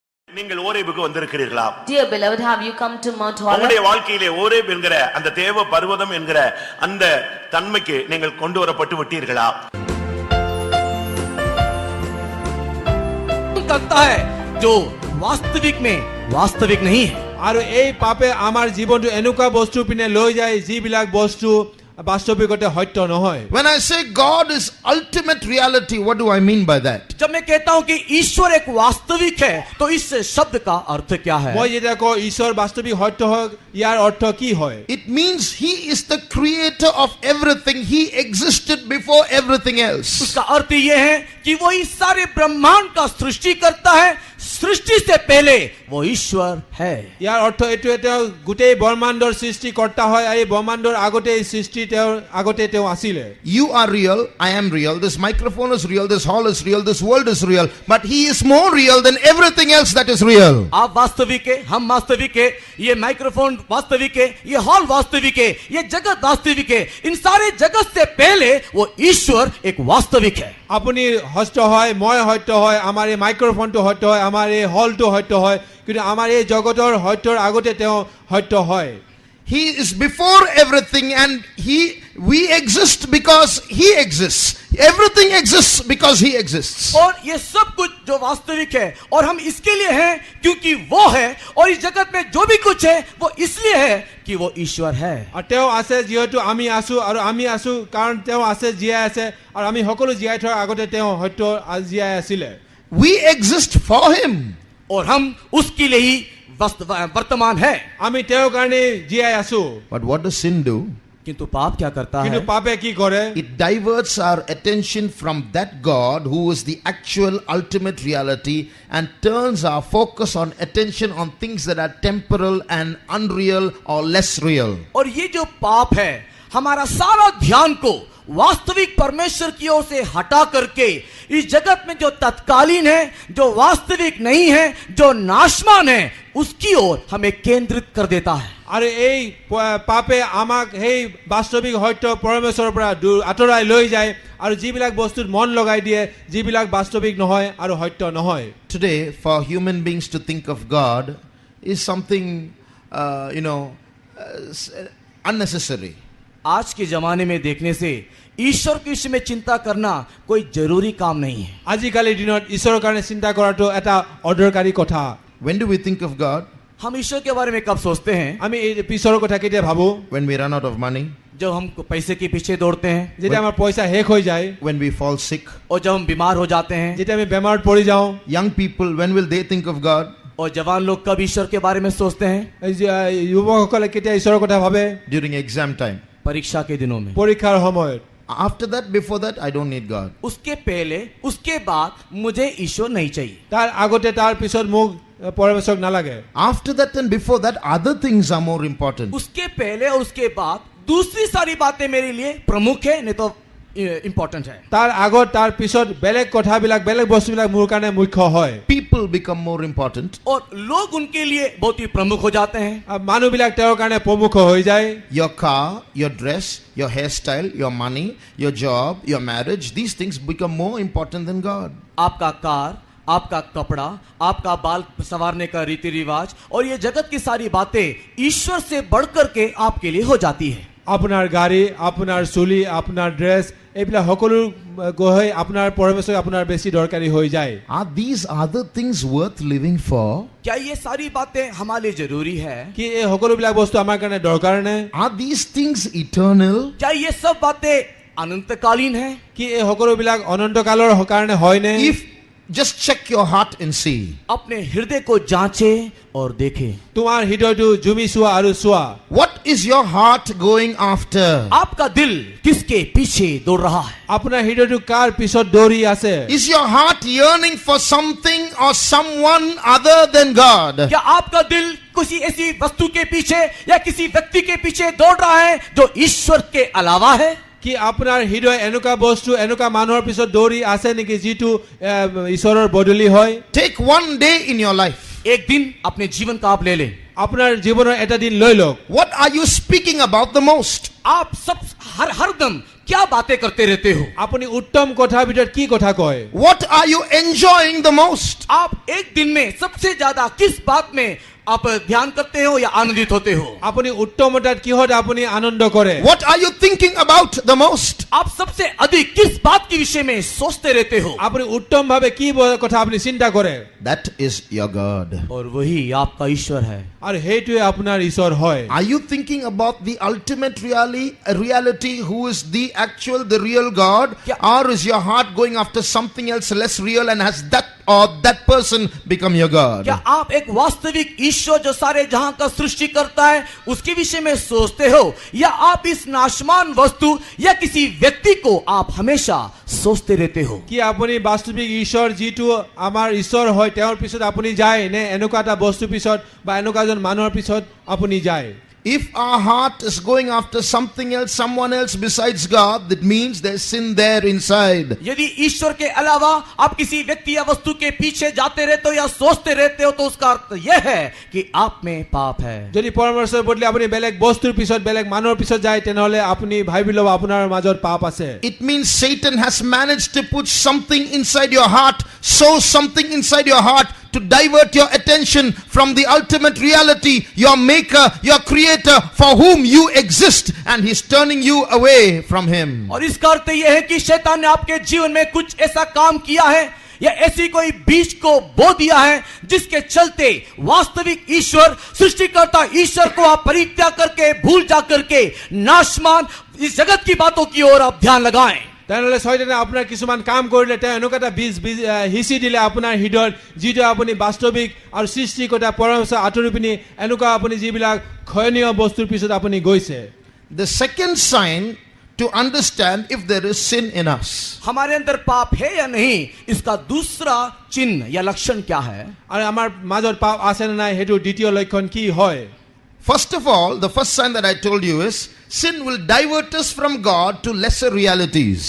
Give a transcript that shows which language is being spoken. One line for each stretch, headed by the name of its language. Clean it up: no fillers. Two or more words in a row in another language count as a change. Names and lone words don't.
Tamil: நீங்கள் ஓரேபுக்கு வந்திருக்கிறீர்களா?
English: Dear beloved, have you come to Mount Horeb?
Tamil: உங்களுடைய வாழ்க்கையிலே ஓரேப் என்கிற அந்த தேவ பர்வதம் என்கிற அந்த தன்மைக்கு நீங்கள் கொண்டு வரப்பட்டு விட்டீர்களா?
Hindi: करता है जो वास्तविक में वास्तविक नहीं है
Assamese: আৰু এই পাপে আমাৰ জীৱনটো এনেকুৱা বস্তু পিনে লৈ যায় যিবিলাক বস্তু বাস্তৱিকতে সত্য নহয়।
English: When I say God is ultimate reality, what do I mean by that?
Hindi: जब मैं कहता हूं कि ईश्वर एक वास्तविक है तो इस शब्द का अर्थ क्या है?
Assamese: মই যেতিয়া কওঁ ঈশ্বৰ বাস্তৱিক সত্য হয় ইয়াৰ অৰ্থ কি হয়?
English: It means he is the creator of everything. He existed before everything else.
Hindi: उसका अर्थ ये है कि वो इस सारे ब्रह्मांड का सृष्टि करता है, सृष्टि से पहले वो ईश्वर है।
Assamese: ইয়াৰ অৰ্থ এইটোৱে তেওঁ গোটেই ব্ৰহ্মাণ্ডৰ সৃষ্টিকৰ্তা হয় আৰু এই ব্ৰহ্মাণ্ডৰ আগতে এই সৃষ্টি তেওঁৰ আগতে তেওঁ আছিলে।
English: You are real, I am real, this microphone is real, this hall is real, this world is real, but he is more real than everything else that is real.
Hindi: आप वास्तविक है, हम वास्तविक है, ये माइक्रोफोन वास्तविक है, ये हॉल वास्तविक है, ये जगत वास्तविक है। इन सारे जगत से पहले वो ईश्वर एक वास्तविक है।
Assamese: আপুনি সত্য হয়, মই সত্য হয়, আমাৰ এই মাইক্ৰফোনটো সত্য হয়, আমাৰ এই হলটো সত্য হয়, কিন্তু আমাৰ এই জগতৰ সত্যৰ আগতে তেওঁ সত্য হয়।
English: He is before everything and we exist because he exists. Everything exists because he exists.
Hindi: और ये सब कुछ जो वास्तविक है और हम इसके लिए हैं क्योंकि वो है, और इस जगत में जो भी कुछ है वो इसलिए है कि वो ईश्वर है।
Assamese: আৰু তেওঁ আছে যিহেতু আমি আছো, আৰু আমি আছো কাৰণ তেওঁ আছে জীয়াই আছে, আৰু আমি সকলো জীয়াই থকাৰ আগতে তেওঁ সত্য জীয়াই আছিলে।
English: We exist for him.
Hindi: और हम उसके लिए ही वर्तमान है।
Assamese: আমি তেওঁৰ কাৰণে জীয়াই আছো।
English: But what does sin do?
Hindi: किंतु पाप क्या करता
Assamese: কিন্তু
Hindi: है?
Assamese: পাপে কি কৰে?
English: It diverts our attention from that God who is the actual ultimate reality and turns our focus on attention on things that are temporal and unreal or less real.
Hindi: और ये जो पाप है हमारा सारा ध्यान को वास्तविक परमेश्वर की ओर से हटा करके इस जगत में जो तत्कालीन है, जो वास्तविक नहीं है, जो नाशमान है, उसकी ओर हमें केंद्रित कर देता है।
Assamese: আৰু এই পাপে আমাক সেই বাস্তৱিক সত্য পৰমেশ্বৰৰ পৰা আঁতৰাই লৈ যায় আৰু যিবিলাক বস্তুত মন লগাই দিয়ে যিবিলাক বাস্তৱিক নহয় আৰু সত্য নহয়।
English: Today, for human beings to think of God is something, unnecessary.
Hindi: आज के जमाने में देखने से ईश्वर के विषय में चिंता करना कोई जरूरी काम नहीं है।
Assamese: আজিকালিৰ দিনত ঈশ্বৰৰ কাৰণে চিন্তা কৰাটো এটা অদৰকাৰী কথা।
English: When do we think of God?
Hindi: हम ईश्वर के बारे में कब सोचते हैं?
Assamese: আমি এই পিছৰ কথা কেতিয়া ভাবো?
English: When we run out of money,
Hindi: जब हम पैसे के पीछे दौड़ते हैं,
Assamese: যেতিয়া আমাৰ পইচা শেষ হৈ যায়,
English: when we fall sick.
Hindi: और जब हम बीमार हो जाते हैं।
Assamese: যেতিয়া আমি বেমাৰত পৰি যাওঁ।
English: Young people, when will they think of God?
Hindi: और जवान लोग कब ईश्वर के बारे में सोचते हैं?
Assamese: যুৱকসকলে কেতিয়া ঈশ্বৰৰ কথা ভাবে?
English: During exam time.
Hindi: परीक्षा के दिनों में।
Assamese: পৰীক্ষাৰ সময়ত।
English: After that, before that, I don't need God.
Hindi: उसके पहले उसके बाद मुझे ईश्वर नहीं चाहिए।
Assamese: তাৰ আগতে তাৰ পিছত মোক পৰমেশ্বৰক নালাগে।
English: After that and before that, other things are more important.
Hindi: उसके पहले और उसके बाद दूसरी सारी बातें मेरे लिए प्रमुख है, नहीं तो इम्पोर्टेंट है।
Assamese: তাৰ আগত তাৰ পিছত বেলেগ কথাবিলাক বেলেগ বস্তুবিলাক মোৰ কাৰণে মুখ্য হয়।
English: People become more important.
Hindi: और लोग उनके लिए बहुत ही प्रमुख हो जाते हैं।
Assamese: মানুহবিলাক তেওঁৰ কাৰণে প্ৰমুখ হৈ যায়।
English: Your car, your dress, your hairstyle, your money, your job, your marriage, these things become more important than God.
Hindi: आपका कार, आपका कपड़ा, आपका बाल संवारने का रीति रिवाज और ये जगत की सारी बातें ईश्वर से बढ़कर के आपके लिए हो जाती है।
Assamese: আপোনাৰ গাড়ী, আপোনাৰ চুলি, আপোনাৰ ড্ৰেছ এইবিলাক সকলো গৈ আপোনাৰ পৰমেশ্বৰ আপোনাৰ বেছি দৰকাৰী হৈ যায়।
English: Are these other things worth living for?
Hindi: क्या ये सारी बातें हमारे लिए जरूरी है?
Assamese: কি এই সকলোবিলাক বস্তু আমাৰ কাৰণে দৰকাৰ নে?
English: Are these things eternal?
Hindi: क्या ये सब बातें अनंतकालीन है?
Assamese: কি এই সকলোবিলাক অনন্তকালৰ কাৰণে হয় নে?
English: If just check your heart and see.
Hindi: अपने हृदय को जांचे और देखे।
Assamese: তোমাৰ হৃদয়টো জুমি চোৱা আৰু চোৱা।
English: What is your heart going after?
Hindi: आपका दिल किसके पीछे दौड़ रहा है?
Assamese: আপোনাৰ হৃদয়টো কাৰ পিছত দৌৰি আছে?
English: Is your heart yearning for something or someone other than God?
Hindi: क्या आपका दिल किसी ऐसी वस्तु के पीछे या किसी व्यक्ति के पीछे दौड़ रहा है जो ईश्वर के अलावा है?
Assamese: কি আপোনাৰ হৃদয় এনেকুৱা বস্তু এনেকুৱা মানুহৰ পিছত দৌৰি আছে নেকি যিটো ঈশ্বৰৰ বদলি হয়?
English: Take one day in your life.
Hindi: एक दिन अपने जीवन का आप ले लें।
Assamese: আপোনাৰ জীৱনৰ এটা দিন লৈ লওক।
English: What are you speaking about the most?
Hindi: आप सब हर दम क्या बातें करते रहते हो?
Assamese: আপুনি উত্তম কথাৰ ভিতৰত কি কথা কয়?
English: What are you enjoying the most?
Hindi: आप एक दिन में सबसे ज्यादा किस बात में आप ध्यान करते हो या आनंदित होते हो?
Assamese: আপুনি উত্তমতাত কিহত আপুনি আনন্দ কৰে?
English: What are you thinking about the most?
Hindi: आप सबसे अधिक किस बात के विषय में सोचते रहते हो?
Assamese: আপুনি উত্তমভাৱে কি কথা আপুনি চিন্তা কৰে?
English: That is your God.
Hindi: और वही आपका ईश्वर है।
Assamese: আৰু সেইটোৱে আপোনাৰ ঈশ্বৰ হয়।
English: Are you thinking about the ultimate reality who is the actual, the real God? Yeah. Or is your heart going after something else less real, and has that or that person become your God?
Hindi: क्या आप एक वास्तविक ईश्वर जो सारे जहां का सृष्टि करता है उसके विषय में सोचते हो, या आप इस नाशमान वस्तु या किसी व्यक्ति को आप हमेशा सोचते रहते हो?
Assamese: কি আপুনি বাস্তৱিক ঈশ্বৰ যিটো আমাৰ ঈশ্বৰ হয় তেওঁৰ পিছত আপুনি যায় নে এনেকুৱা এটা বস্তু পিছত বা এনেকুৱা এজন মানুহৰ পিছত আপুনি যায়?
English: If our heart is going after something else, someone else besides God, that means there's sin there inside.
Hindi: यदि ईश्वर के अलावा आप किसी व्यक्ति या वस्तु के पीछे जाते रहते हो या सोचते रहते हो तो उसका अर्थ यह है कि आप में पाप है।
Assamese: যদি পৰমেশ্বৰৰ বদলি আপুনি বেলেগ বস্তুৰ পিছত বেলেগ মানুহৰ পিছত যায় তেনেহলে আপুনি ভাবি ল'ব আপোনাৰ মাজত পাপ আছে।
English: It means Satan has managed to put something inside your heart, sow something inside your heart to divert your attention from the ultimate reality, your maker, your creator, for whom you exist, and he's turning you away from him.
Hindi: और इसका अर्थ यह है कि शैतान ने आपके जीवन में कुछ ऐसा काम किया है या ऐसी कोई बीज को बो दिया है जिसके चलते वास्तविक ईश्वर, सृष्टिकर्ता ईश्वर को आप परित्याग करके, भूल जा करके नाशमान इस जगत की बातों की ओर आप ध्यान लगाएं।
Assamese: তেনেহলে শয়তানে আপোনাৰ কিছুমান কাম কৰিলে তেওঁ এনেকুৱা এটা বীজ হিচি দিলে আপোনাৰ হৃদয়ত যিটো আপুনি বাস্তৱিক আৰু সৃষ্টিকৰ্তা পৰমেশ্বৰ আঁতৰি পিনি এনেকুৱা আপুনি যিবিলাক ক্ষয়নীয় বস্তুৰ পিছত আপুনি গৈছে।
English: The second sign to understand if there is sin in us.
Hindi: हमारे अंदर पाप है या नहीं, इसका दूसरा चिन्ह या लक्षण क्या है?
Assamese: আৰু আমাৰ মাজত পাপ আছে নে নাই সেইটো দ্বিতীয় লক্ষণ কি হয়?
English: First of all, the first sign that I told you is sin will divert us from God to lesser realities.